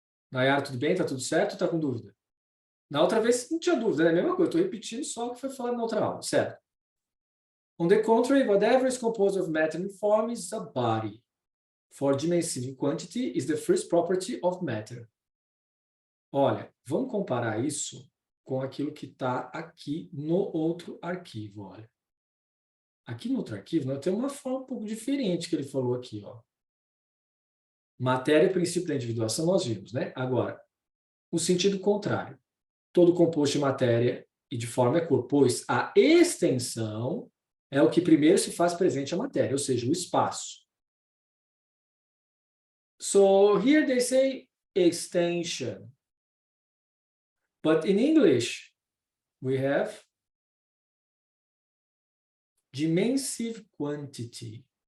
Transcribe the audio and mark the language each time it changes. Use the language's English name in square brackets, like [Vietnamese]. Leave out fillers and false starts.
[Portuguese] Nayara, tudo bem? Tá tudo certo ou tá com dúvida? Na outra vez não tinha dúvida, né? A mesma coisa, eu tô repetindo só o que foi falado na outra aula, certo? [English] On the contrary, whatever is composed of matter and form is a body. For dimensive quantity is the first property of matter. [Portuguese] Olha, vamos comparar isso com aquilo que está aqui no outro arquivo, olha. Aqui no outro arquivo, nós temos uma forma um pouco diferente que ele falou aqui, ó. Matéria e princípio da individuação nós vimos, né? Agora, o sentido contrário. Todo composto de matéria e de forma é corpo, pois a extensão é o que primeiro se faz presente à matéria, ou seja, o espaço. [English] So here they say extension. But in English, we have dimensive quantity.